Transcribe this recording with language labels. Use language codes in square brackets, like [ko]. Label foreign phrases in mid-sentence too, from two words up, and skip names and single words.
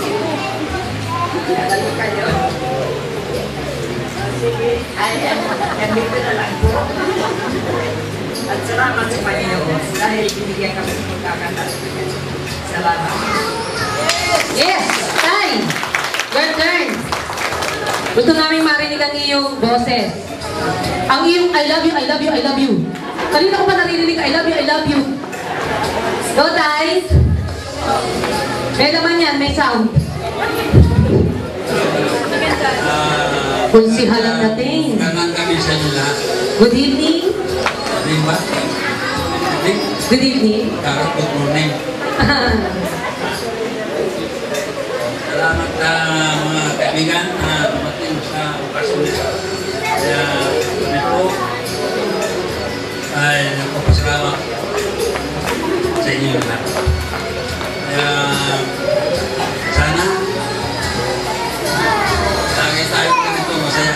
[tl] Lalo kayo. Sige, nandito na lang po. At salamat sa Panginoon dahil binigyan kami ng pagkakataon. Salamat. Yes! Tay! [en] Your turn! [tl] Gusto namin marinig ang iyong boses. Ang iyong [en] I love you, I love you, I love you. [tl] Kanina ko pa naririnig [en] I love you, I love you. [tl] Go, Tay! May naman yan, may sound. Kunsihal ang dating. Ganang kami sa inyo lahat. [en] Good evening. [tl] Diba? [en] Good evening. Good morning. [tl] Salamat sa mga kaibigan na dumating sa okasyon nito. Kaya ito ay nagpapasalamat sa inyo lahat. Kaya sana lagi tayo ganito masaya.